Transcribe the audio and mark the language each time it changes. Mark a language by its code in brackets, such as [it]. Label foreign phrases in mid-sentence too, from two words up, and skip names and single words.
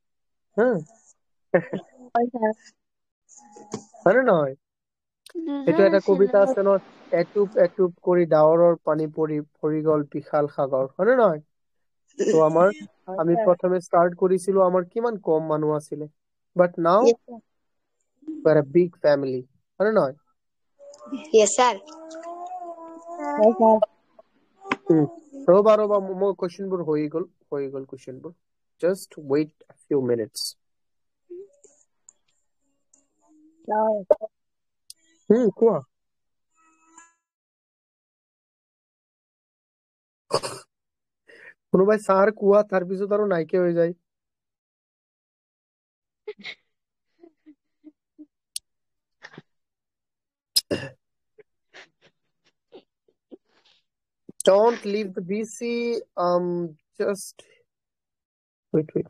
[as] হয় ছাৰ হয় নে নহয় এইটো দুজন এটা আছিলে কবিতা আছে ন এটুপ এটুপ কৰি ডাৱৰৰ পানী পৰি গল বিশাল সাগৰ হয় নে নহয় তো আমাৰ হয় আমি ছাৰ প্ৰথমে ষ্টাৰ্ট কৰিছিলো আমাৰ কিমান কম মানুহ আছিলে [en] but now Yes, sir. we are a big family [as] হয় নে নহয় [en] Yes, sir. [as] হয় ছাৰ ৰবা মোৰ কোৱেশ্চনবোৰ হৈ গল কোৱেশ্চনবোৰ [en] just wait a few minutes [as] কোৱা কোনোবাই ছাৰ কোৱা তাৰপিছত আৰু নাইকিয়া হৈ যায় [en] don't leave the BC just wait